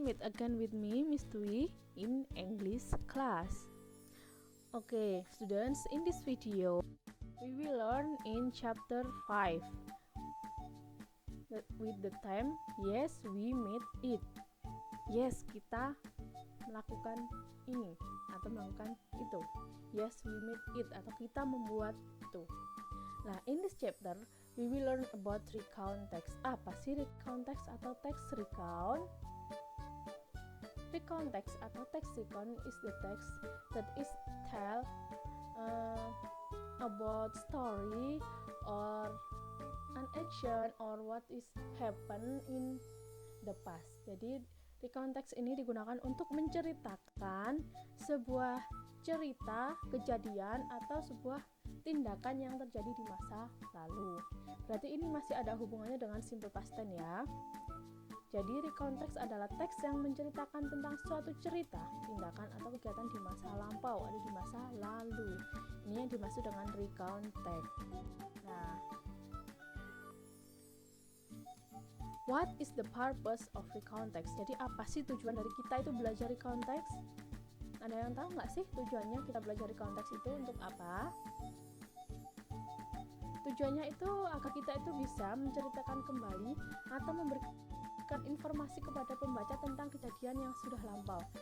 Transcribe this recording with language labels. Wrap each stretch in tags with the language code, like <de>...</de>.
<en>Meet again with me, Miss Dwi, in English class. Okay, students, in this video, we will learn in chapter 5 with the theme, Yes, we made it.</en> <id>Yes, kita melakukan ini atau melakukan itu.</id> <en>Yes, we made it</en> <id>atau kita membuat itu.</id> <en>Nah, in this chapter, we will learn about recount text.</en> <id>Apa sih recount text atau text recount?</id> <en>Recount text atau text recount is the text that is tell about story or an action or what is happen in the past.</en> <id>Jadi recount text ini digunakan untuk menceritakan sebuah cerita, kejadian atau sebuah tindakan yang terjadi di masa lalu. Berarti ini masih ada hubungannya dengan simple past tense ya. Jadi recount text adalah teks yang menceritakan tentang suatu cerita, tindakan atau kegiatan di masa lampau atau di masa lalu. Ini yang dimaksud dengan recount text.</id> <en>Nah, what is the purpose of recount text?</en> <id>Jadi apa sih tujuan dari kita itu belajar recount text? Ada yang tahu nggak sih tujuannya kita belajar recount text itu untuk apa? Tujuannya itu agar kita itu bisa menceritakan kembali atau memberikan informasi kepada pembaca tentang kejadian yang sudah lampau.</id>